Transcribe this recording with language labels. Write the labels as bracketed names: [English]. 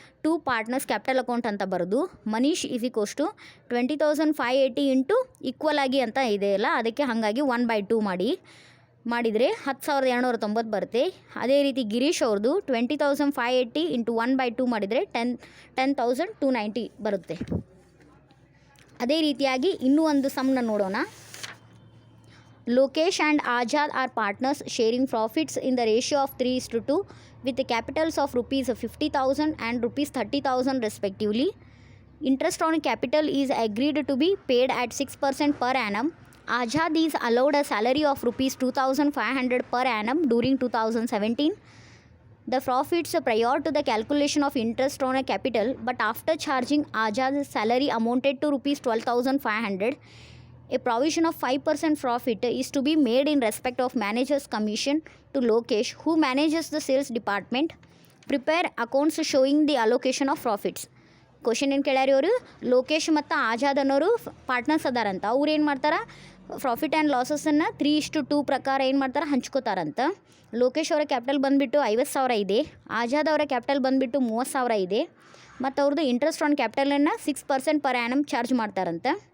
[English] to partners capital account [Kannada] ಅಂತ ಬರೋದು Manish [English] is equals to [Kannada] 20,580 into equal ಆಗಿ ಅಂತ ಇದೆಯಲ್ಲ ಅದಕ್ಕೆ ಹಾಗಾಗಿ 1/2 ಮಾಡಿದರೆ 10,790 ಬರುತ್ತೆ. ಅದೇ ರೀತಿ ಗಿರೀಶ್ ಅವ್ರದ್ದು 20,580 ಇಂಟು 1/2 ಮಾಡಿದರೆ 10,290 ಬರುತ್ತೆ. ಅದೇ ರೀತಿಯಾಗಿ ಇನ್ನೂ ಒಂದು ಸಮ್ನ ನೋಡೋಣ. [English] Lokesh and Azad are partners sharing profits in the ratio of 3:2 with the capitals of rupees 50,000 and rupees 30,000 respectively. Interest on capital is agreed to be paid at 6% per annum. Azad is allowed a salary of rupees 2,500 per annum during 2017. The profits prior to the calculation of interest on a capital, but after charging Azad's salary amounted to rupees 12,500. A provision of 5% profit is to be made in respect of manager's commission to Lokesh, who manages the sales department. Prepare accounts showing the allocation of profits. [Kannada] Question ಏನು ಕೇಳ್ಯಾರ ಇವರು, ಲೋಕೇಶ್ ಮತ್ತು ಆಜಾದ್ ಅನ್ನೋರು partners ಅದಾರಂತ. ಅವ್ರು ಏನು ಮಾಡ್ತಾರೆ, profit and ಲಾಸಸನ್ನು 3:2 ಪ್ರಕಾರ ಏನು ಮಾಡ್ತಾರೆ, ಹಂಚ್ಕೋತಾರಂತ. ಲೋಕೇಶ್ ಅವರ ಕ್ಯಾಪಿಟಲ್ ಬಂದುಬಿಟ್ಟು 50,000 ಇದೆ, ಆಜಾದ್ ಅವರ ಕ್ಯಾಪಿಟಲ್ ಬಂದುಬಿಟ್ಟು 30,000 ಇದೆ, ಮತ್ತು ಅವ್ರದ್ದು [English] interest on ಕ್ಯಾಪಿಟಲನ್ನು [Kannada] 6% [English] per annum [Kannada] charge ಮಾಡ್ತಾರಂತ.